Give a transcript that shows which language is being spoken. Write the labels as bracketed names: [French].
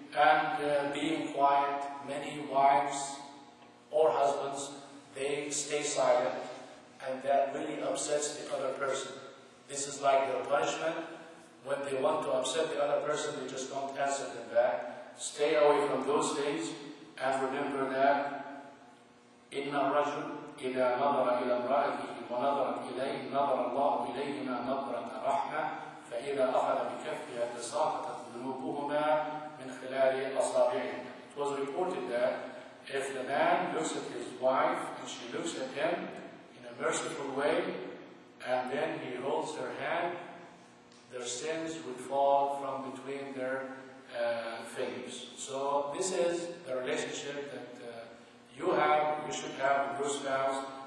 [English] And being quiet, many wives or husbands, they stay silent, and that really upsets the other person. This is like their punishment. When they want to upset the other person, they just don't answer them back. Stay away from those things, and remember that [Arabic] إِنَّ الرَّجُلَ إِذَا نَظَرَ إِلَى امْرَأَتِهِ وَنَظَرَتْ إِلَيْهِ نَظَرَ اللَّهُ إِلَيْهِمَا نَظْرَةَ رَحْمَةٍ فَإِذَا أَخَذَ بِكَفِّهَا تَسَاقَطَتْ ذُنُوبُهُمَا مِنْ خِلَالِ أَصَابِعِهِمَا. [English] It was reported that if the man looks at his wife and she looks at him in a merciful way, and then he holds her hand, their sins would fall from between their fingers. So this is the relationship that you should have with your spouse.